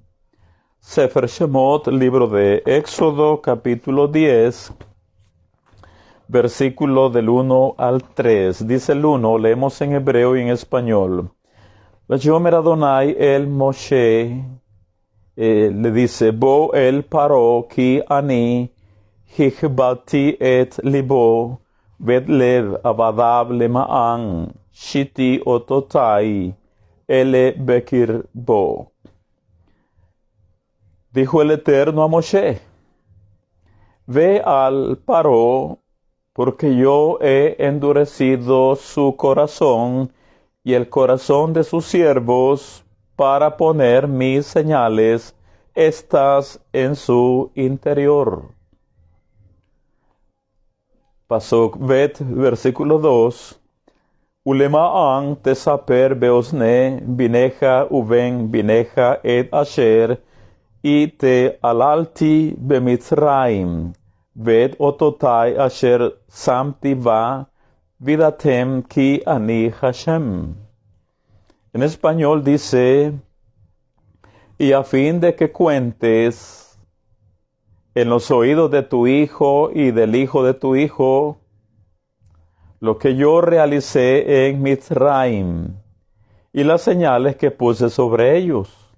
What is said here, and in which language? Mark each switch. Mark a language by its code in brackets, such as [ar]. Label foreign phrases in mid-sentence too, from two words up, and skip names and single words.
[es] Sefer Shemot, libro de Éxodo, capítulo 10, versículo del 1 al 3. Dice el 1, leemos en hebreo y en español. [he] ויאמר אדני אל משה, [es] le dice, [he] בא אל פרעה כי אני הכבדתי את לבו ואת לב עבדיו למען שתי אתתי אלה בקרבו. [es] Dijo el Eterno a Moshe, ve al paro, porque yo he endurecido su corazón y el corazón de sus siervos para poner mis señales estas en su interior. [he] פסוק ב, [es] versículo 2. [he] ולמען תספר באזני בנך ובן בנך את אשר התעללתי במצרים ואת אתתי אשר שמתי בם וידעתם כי אני השם. [es] En español dice, y a fin de que cuentes en los oídos de tu hijo y del hijo de tu hijo lo que yo realicé en Mitzraim y las señales que puse sobre ellos.